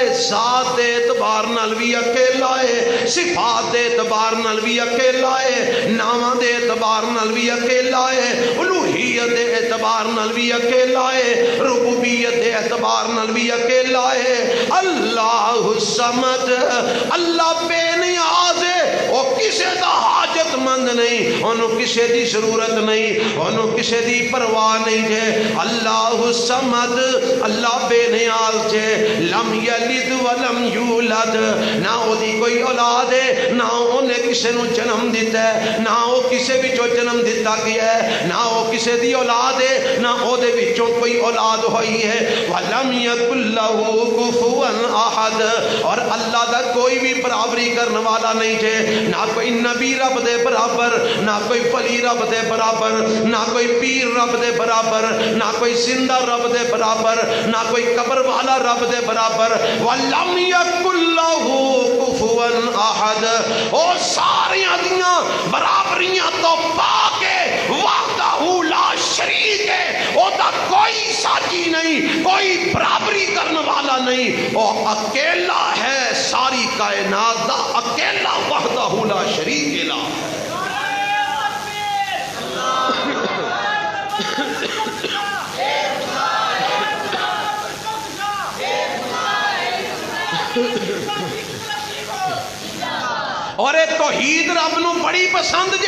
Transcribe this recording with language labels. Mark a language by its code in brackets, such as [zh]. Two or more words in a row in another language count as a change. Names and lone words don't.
[pa] ذات دے اعتبار نال بھی اکیلا ہے, صفات دے اعتبار نال بھی اکیلا ہے, ناماں دے اعتبار نال بھی اکیلا ہے, الوہیت دے اعتبار نال بھی اکیلا ہے, ربوبیت دے اعتبار نال بھی اکیلا ہے. [ar] اللہ الصمد [pa] اللہ بے نیاز ہے. وہ کسے دا حاجت مند نہیں, انہوں کسے دی ضرورت نہیں, انہوں کسے دی پرواہ نہیں جے. [ar] اللہ الصمد [pa] اللہ بے نیاز جے. [ar] لم یلد ولم یولد [pa] نہ او دی کوئی اولاد ہے نہ انہیں کسے نو جنم دیتا ہے نہ او کسے بھی جو جنم دیتا گیا ہے نہ او کسے دی اولاد ہے نہ او دے وچوں کوئی اولاد ہوئی ہے. [ar] ولم یکن لہ کفوا احد [pa] اور اللہ دا کوئی بھی برابری کرنے والا نہیں جے. نہ کوئی نبی رب دے برابر, نہ کوئی ولی رب دے برابر, نہ کوئی پیر رب دے برابر, نہ کوئی زندہ رب دے برابر, نہ کوئی قبر والا رب دے برابر. [ar] وَلَمْ يَكُنْ لَهُ كُفُوًا أَحَدٌ [pa] او ساریاں دیاں برابریاں تو پاکے [ar] وحدہ لا شریک [pa] ہے. او دا کوئی ساتھی نہیں, کوئی برابری کرنے والا نہیں, او اکیلا ہے. ساری کائنات دا اکیلا [ar] وحدہ لا شریک لا. [pa] اور یہ توحید رب نو بڑی پسند جے.